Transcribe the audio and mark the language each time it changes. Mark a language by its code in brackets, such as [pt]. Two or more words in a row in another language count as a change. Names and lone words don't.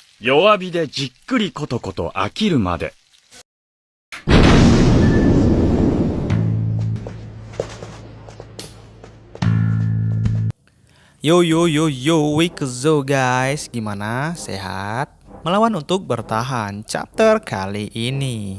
[ja] 弱火でじっくりコトコト飽きるまで。 [id] Yo yo yo yo, Wikezo guys, gimana? Sehat? Melawan untuk bertahan chapter kali ini.